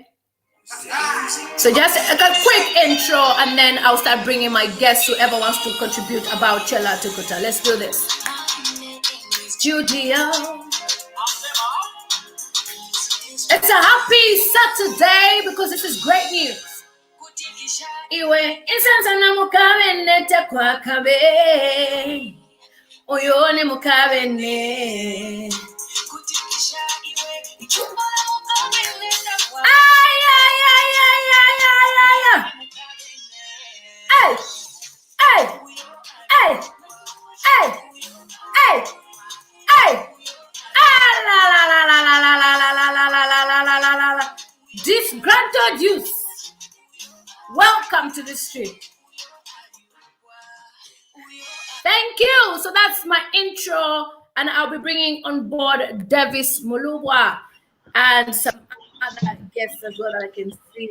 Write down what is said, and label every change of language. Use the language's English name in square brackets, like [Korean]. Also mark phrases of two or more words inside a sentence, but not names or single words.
[English] So just a quick intro, and then I'll start bringing my guests, whoever wants to contribute about Chella Tukuta. Let's do this. Studio. It's a happy Saturday because this is great news. [Bemba] Iwe insanzana mukabene tekwa kabe oyone mukabene ay ay ay ay ay ay ay ay ay ay ay ay ay la la la la la la la la la la la la la la la. [English] Disgruntled youth, welcome to the street. Thank you. So that's my intro, and I'll be bringing on board Davis Mulubwa and some other guests as well that I can see.